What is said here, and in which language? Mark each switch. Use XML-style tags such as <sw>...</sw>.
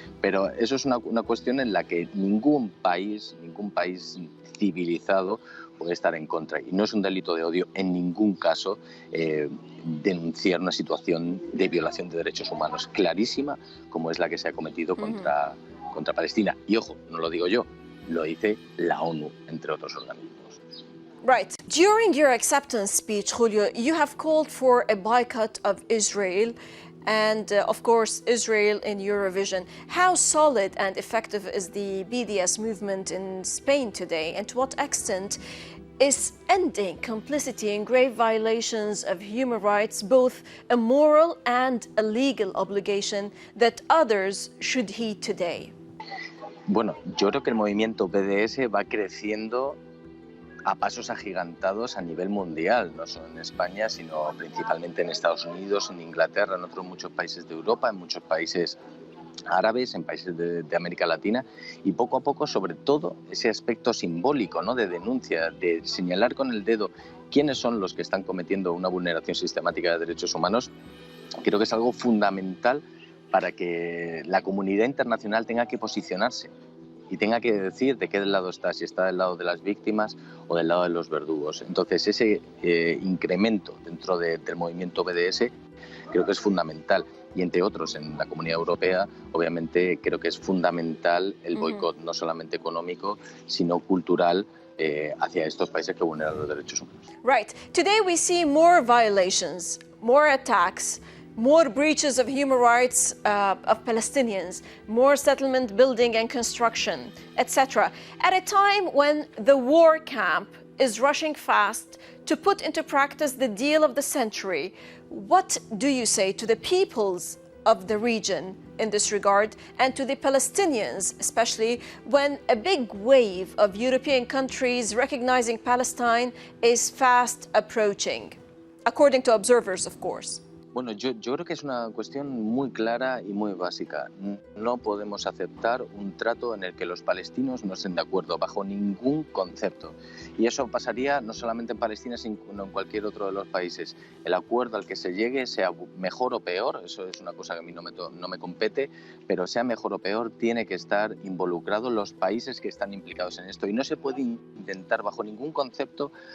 <es>Pero eso es una cuestión en la que ningún país civilizado puede estar en contra. Y no es un delito de odio en ningún caso denunciar una situación de violación de derechos humanos clarísima como es la que se ha cometido contra Palestina. Y ojo, no lo digo yo, lo dice la ONU, entre otros organismos.</es> <en>Right. During your acceptance speech, Julio, you have called for a boycott of Israel and, of course, Israel in Eurovision. How solid and effective is the BDS movement in Spain today, and to what extent is ending complicity in grave violations of human rights both a moral and a legal obligation that others should heed today?</en> <es>Bueno, yo creo que el movimiento BDS va creciendo a pasos agigantados a nivel mundial, no solo en España, sino principalmente en Estados Unidos, en Inglaterra, en otros muchos países de Europa, en muchos países árabes, en países de América Latina, y poco a poco, sobre todo, ese aspecto simbólico, ¿no? De denuncia, de señalar con el dedo quiénes son los que están cometiendo una vulneración sistemática de derechos humanos, creo que es algo fundamental para que la comunidad internacional tenga que posicionarse y tenga que decir de qué lado está, si está del lado de las víctimas o del lado de los verdugos. Entonces, ese incremento dentro del movimiento BDS creo que es fundamental. Y entre otros, en la Comunidad Europea, obviamente creo que es fundamental el boicot, no solamente económico, sino cultural, hacia estos países que vulneran los derechos humanos.</es> <en>Right. Today we see more violations, more attacks, more breaches of human rights of Palestinians, more settlement building and construction, etc. At a time when the war camp is rushing fast to put into practice the deal of the century, what do you say to the peoples of the region in this regard and to the Palestinians, especially when a big wave of European countries recognizing Palestine is fast approaching, according to observers, of course?</en> <es>Bueno, yo creo que es una cuestión muy clara y muy básica. No podemos aceptar un trato en el que los palestinos no estén de acuerdo bajo ningún concepto. Y eso pasaría no solamente en Palestina, sino en cualquier otro de los países. El acuerdo al que se llegue, sea mejor o peor, eso es una cosa que a mí no me compete, pero sea mejor o peor, tiene que estar involucrados los países que están implicados en esto. Y no se puede intentar bajo ningún concepto</es>